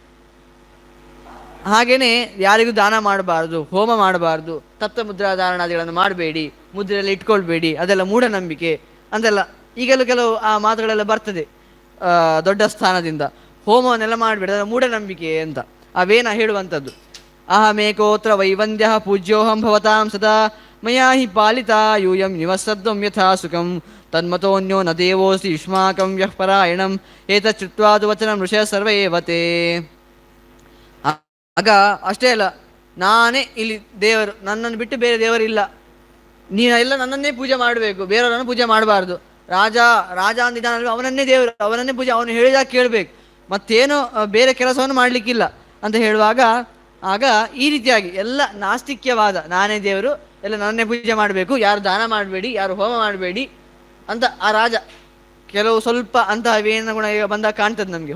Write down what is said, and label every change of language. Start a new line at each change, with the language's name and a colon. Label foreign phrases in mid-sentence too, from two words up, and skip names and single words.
Kannada: ಹಾಗೇನೆ ಯಾರಿಗೂ ದಾನ ಮಾಡಬಾರ್ದು, ಹೋಮ ಮಾಡಬಾರ್ದು, ತತ್ವ ಮುದ್ರಾ ಧಾರಣಾದಿಗಳನ್ನು ಮಾಡಬೇಡಿ, ಮುದ್ರೆಯಲ್ಲಿ ಇಟ್ಕೊಳ್ಬೇಡಿ, ಅದೆಲ್ಲ ಮೂಢನಂಬಿಕೆ ಅಂತೆಲ್ಲ ಈಗಲೂ ಕೆಲವು ಆ ಮಾತುಗಳೆಲ್ಲ ಬರ್ತದೆ ದೊಡ್ಡ ಸ್ಥಾನದಿಂದ. ಹೋಮವನ್ನೆಲ್ಲ ಮಾಡಬೇಡಿ, ಅದೆಲ್ಲ ಮೂಢನಂಬಿಕೆ ಅಂತ ಅವೇನ ಹೇಳುವಂಥದ್ದು.
Sanskrit: ಅಹಮೇಕೋತ್ರ ವೈವಂದ್ಯ ಪೂಜ್ಯೋಹಂ ಭವತಾಂ ಸದಾ ಮಯಾ ಹಿ ಪಾಲಿತಾ ಯೂಯಂ ನಿವಸದ್ವಂ ಯಥಾ ಸುಖಂ ತನ್ಮತೋನ್ಯೋ ನ ದೇವೋಸಿ ಯುಷ್ಮಾಕಂ ಯಃ ಪರಾಯಣಂ ಏತಚ್ಛ್ರುತ್ವಾದು ವಚನಂ ಋಷಯಃ ಸರ್ವ ಏವ ತೇ.
Kannada: ಆಗ ಅಷ್ಟೇ ಅಲ್ಲ, ನಾನೇ ಇಲ್ಲಿ ದೇವರು, ನನ್ನನ್ನು ಬಿಟ್ಟು ಬೇರೆ ದೇವರಿಲ್ಲ, ನೀನೆಲ್ಲ ನನ್ನನ್ನೇ ಪೂಜೆ ಮಾಡಬೇಕು, ಬೇರೆಯವರನ್ನು ಪೂಜೆ ಮಾಡಬಾರ್ದು. ರಾಜ ಅಂದಿದ್ದಾನಲ್ವ, ಅವನನ್ನೇ ದೇವರು, ಅವನನ್ನೇ ಪೂಜೆ, ಅವನು ಹೇಳಿದಾಗ ಕೇಳಬೇಕು, ಮತ್ತೇನು ಬೇರೆ ಕೆಲಸವನ್ನು ಮಾಡಲಿಕ್ಕಿಲ್ಲ ಅಂತ ಹೇಳುವಾಗ ಆಗ ಈ ರೀತಿಯಾಗಿ ಎಲ್ಲ ನಾಸ್ತಿಕ್ಯವಾದ, ನಾನೇ ದೇವರು, ಎಲ್ಲ ನನ್ನನ್ನೇ ಪೂಜೆ ಮಾಡಬೇಕು, ಯಾರು ದಾನ ಮಾಡಬೇಡಿ, ಯಾರು ಹೋಮ ಮಾಡಬೇಡಿ ಅಂತ ಆ ರಾಜ ಕೆಲವು ಸ್ವಲ್ಪ ಅಂತಹ ವೇನ ಗುಣ ಈಗ ಬಂದಾಗ ಕಾಣ್ತದೆ ನಮಗೆ.